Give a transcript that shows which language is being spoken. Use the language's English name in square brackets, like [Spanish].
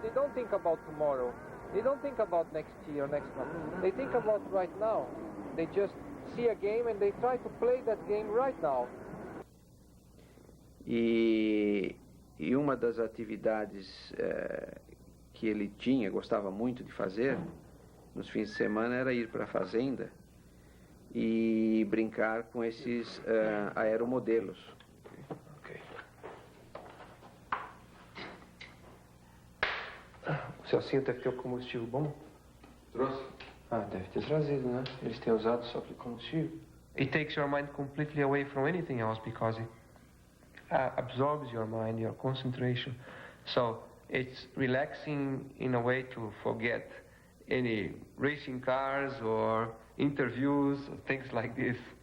[English] They don't think about tomorrow. They don't think about next year or next month. They think about right now. They just see a game and they try to play that game right now. [Portuguese] E uma das atividades que ele gostava muito de fazer nos fins de semana era ir para a fazenda e brincar com esses aeromodelos. O Celcinho até ficou com combustível bom? Trouxe? Deve ter trazido, né? Eles têm usado só aquele combustível. [English] It takes your mind completely away from anything else because it absorbs your mind, your concentration. So it's relaxing in a way to forget any racing cars or interviews or things like this.